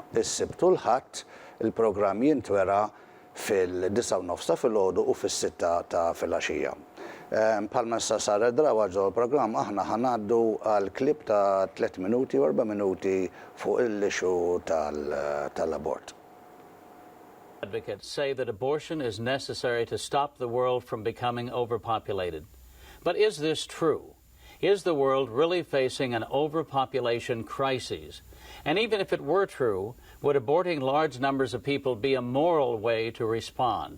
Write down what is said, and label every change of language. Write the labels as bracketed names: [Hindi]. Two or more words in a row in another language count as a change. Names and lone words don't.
[Maltese] Is-sibt u l-ħadd il-programm jintwera fil-9:30 ta' filgħodu u fis-6 ta' filgħaxija. Bħalma issa sar id-drawa ġol programm aħna ħanaddu għal klip ta' 3 minuti u 4 minuti fuq il-issue tal-abort. [English] Advocates say that abortion is necessary to stop the world from becoming overpopulated. But is this true? Is the world really facing an overpopulation crisis? And even if it were true, would aborting large numbers of people be a moral way to respond?